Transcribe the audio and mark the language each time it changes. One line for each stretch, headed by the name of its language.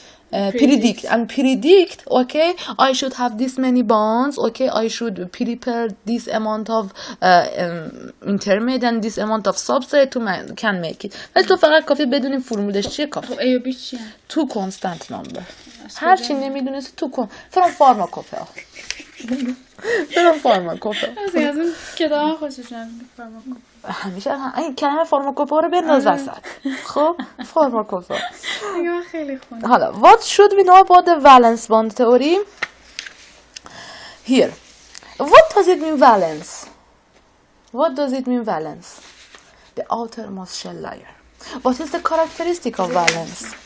English: predict, okay, I should have this many bonds, okay, I should prepare this amount of intermediate and this amount of substrate to can make it.
Persian: ولی تو فقط کافی بدونی فرمولش چیه کافی. A و B چیه؟
English: تو constant number.
Persian: هر چی نمیدونستی تو
English: from pharmacopoeia. from pharmacopoeia.
Persian: از اون کتاب خوشش نمیاد فارماکوپئا. همیشه این کلمه فارماکوپئا رو بنداز وسط. خب فارماکوپئا. من خیلی خوندم.
English: حالا what should we know about the valence bond theory? Here. What does it mean valence? What does it mean valence? The outermost shell layer. What is the characteristic of valence?